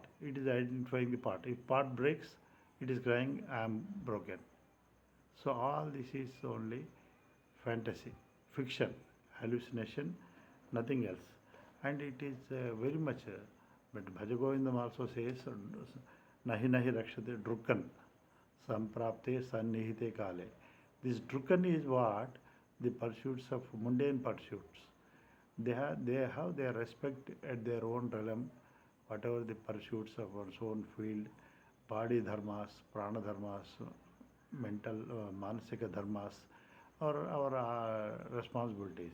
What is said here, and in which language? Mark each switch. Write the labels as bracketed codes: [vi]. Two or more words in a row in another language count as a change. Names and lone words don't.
[en] It is identifying the pot. If pot breaks, it is crying, I am broken. So all this is only fantasy, fiction, hallucination, nothing else. And it is very much, but [sa] Bhajagovindam [en] also says, [sa] nahi nahi rakshate drukan, samprapte sannihite kale. [en] This drukan is what? The pursuits of mundane pursuits. They have their respect at their own realm, whatever the pursuits of one's own field, [sa] body dharmas, prana dharmas, [en] mental, [sa] manasika dharmas, [en] or our responsibilities.